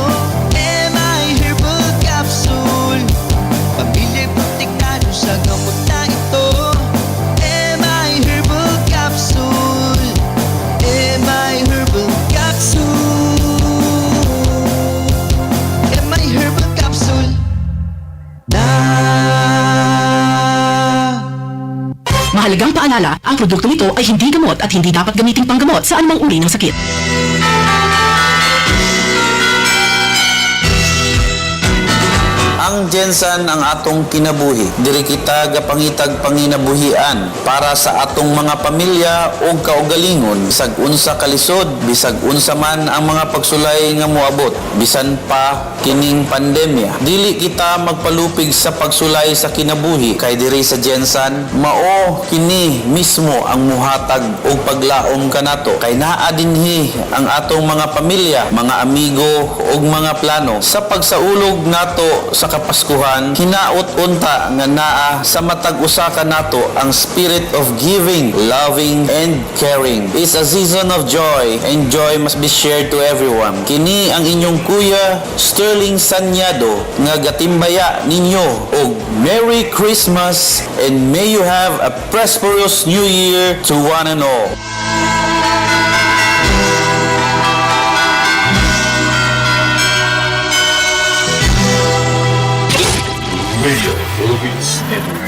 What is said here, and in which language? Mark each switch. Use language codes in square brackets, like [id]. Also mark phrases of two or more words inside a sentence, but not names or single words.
[tl] MI Herbal Capsule, pamilya protektado sa gamot na ito. MI Herbal Capsule, MI Herbal Capsule, MI Herbal Capsule na. Mahalagang paalala, ang produktong ito ay hindi gamot at hindi dapat gamitin panggamot sa anumang uri ng sakit. [ceb] Ang Gensan ang atong kinabuhi. Diri kita gapangitag panginabuhian para sa atong mga pamilya o kaugalingon. Bisag unsa kalisod, bisag unsa man ang mga pagsulay nga moabot. Bisan pa kining pandemya. Dili kita magpalupig sa pagsulay sa kinabuhi. Kay diri sa Gensan, mao kini mismo ang muhatag o paglaom kanato. Kay naa dinhi ang atong mga pamilya, mga amigo ug mga plano sa pagsaulog nato sa Kapaskuhan, hinaot unta nga naa sa matag usa ka nato ang [en] spirit of giving, loving, and caring. It's a season of joy, and joy must be shared to everyone. [ceb] Kini ang inyong kuya, Sterling Sanyado, nga gatimbaya ninyo og [en] Merry Christmas and may you have a prosperous New Year to one and all. [ceb] Radio Philippines Network.